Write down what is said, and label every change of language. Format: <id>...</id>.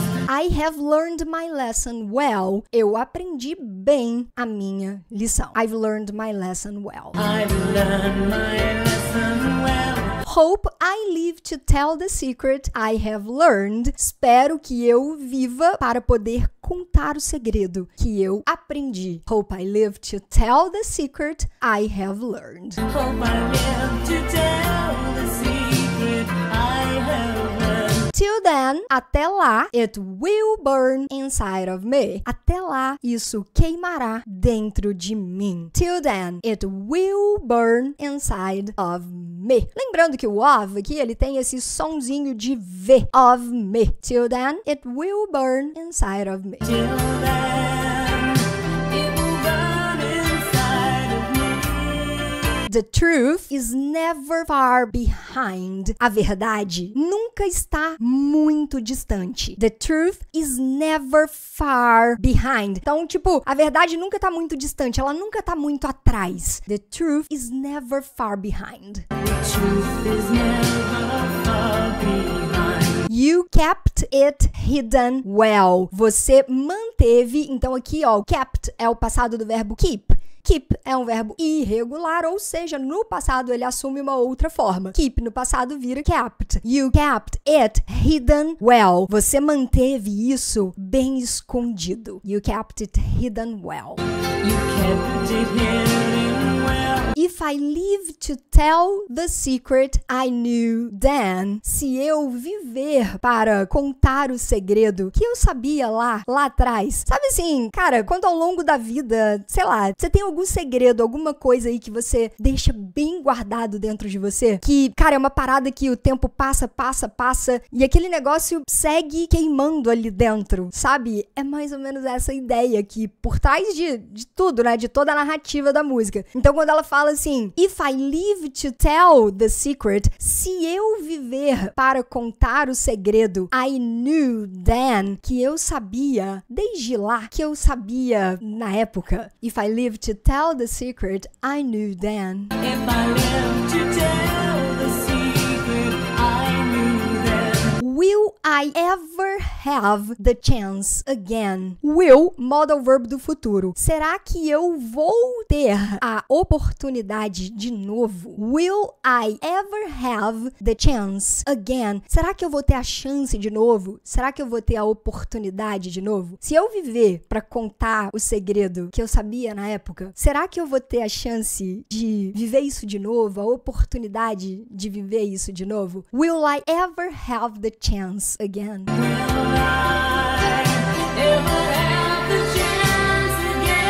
<en>I have learned my lesson well.</en> <pt>Eu aprendi bem a minha lição.</pt> <en>I've learned my lesson well. I've learned my lesson well. Hope I live to tell the secret I have learned.</en> <pt>Espero que eu viva para poder contar o segredo que eu aprendi.</pt> <en>Hope I live to tell the secret I have learned. Hope I live to tell the secret I have learned. Till then,</en> <pt>até lá,</pt> <en>it will burn inside of me.</en> <pt>Até lá, isso queimará dentro de mim.</pt> <en>Till then, it will burn inside of me.</en> <pt>Lembrando que o of aqui, ele tem esse sonzinho de V.</pt> <en>Of me. Till then, it will burn inside of me. Till then, it will burn inside of me. The truth is never far behind.</en> <pt>A verdade nunca está muito distante.</pt> <en>The truth is never far behind.</en> <pt>Então, tipo, a verdade nunca está muito distante, ela nunca está muito atrás.</pt> <en>The truth is never far behind. The truth is never far behind. You kept it hidden well.</en> <pt>Você manteve, então aqui, ó, kept é o passado do verbo keep. Keep é um verbo irregular, ou seja, no passado ele assume uma outra forma.</pt> <en>Keep</en> <pt>no passado vira</pt> <en>kept. You kept it hidden well.</en> <pt>Você manteve isso bem escondido.</pt> <en>You kept it hidden well. You kept it hidden well. If I live to tell the secret I knew then.</en> <pt>Se eu viver para contar o segredo que eu sabia lá atrás. Sabe assim, cara, quando ao longo da vida, sei lá, você tem algum segredo, alguma coisa aí que você deixa bem guardado dentro de você, que, cara, é uma parada que o tempo passa, e aquele negócio segue queimando ali dentro, sabe? É mais ou menos essa ideia aqui, por trás de tudo, né? De toda a narrativa da música. Então, quando ela fala assim,</pt> <en>if I live to tell the secret,</en> <pt>se eu viver para contar o segredo,</pt> <en>I knew then,</en> <pt>que eu sabia desde lá, que eu sabia na época.</pt> <en>If I live to tell the secret, I knew then. If I live to tell the secret I knew then. Will I ever have the chance again?</en> <pt>Will, modal verb do futuro. Será que eu vou ter a oportunidade de novo?</pt> <en>Will I ever have the chance again?</en> <pt>Será que eu vou ter a chance de novo? Será que eu vou ter a oportunidade de novo? Se eu viver para contar o segredo que eu sabia na época, será que eu vou ter a chance de viver isso de novo? A oportunidade de viver isso de novo?</pt> <en>Will I ever have the chance again? Will I ever have the chance again?</en>